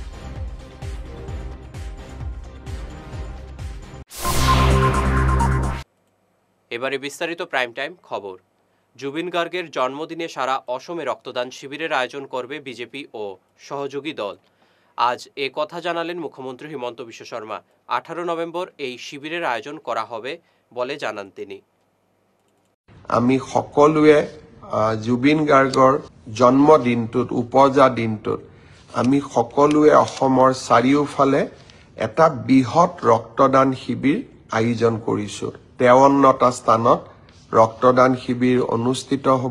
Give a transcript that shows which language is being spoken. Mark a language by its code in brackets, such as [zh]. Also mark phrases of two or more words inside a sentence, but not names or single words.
[bn] এবারে বিস্তারিত প্রাইম টাইম খবর। জুবিন গার্গের জন্মদিনে সারা অসমে রক্তদান শিবিরের আয়োজন করবে বিজেপি ও সহযোগী দল। আজ এ কথা জানালেন মুখ্যমন্ত্রী হিমন্ত বিশ্ব শর্মা। 18 নভেম্বর এই শিবিরের আয়োজন করা হবে বলে জানান তিনি। [as] আমি সকলোৱে জুবিন গাৰ্গৰ জন্মদিনটোত উপজা দিনটোত আমি সকলোৱে অসমৰ চাৰিওফালে এটা বৃহৎ ৰক্তদান শিবিৰ আয়োজন কৰিছো। 53টা স্থানত ৰক্তদান শিবিৰ অনুষ্ঠিত হ'ব।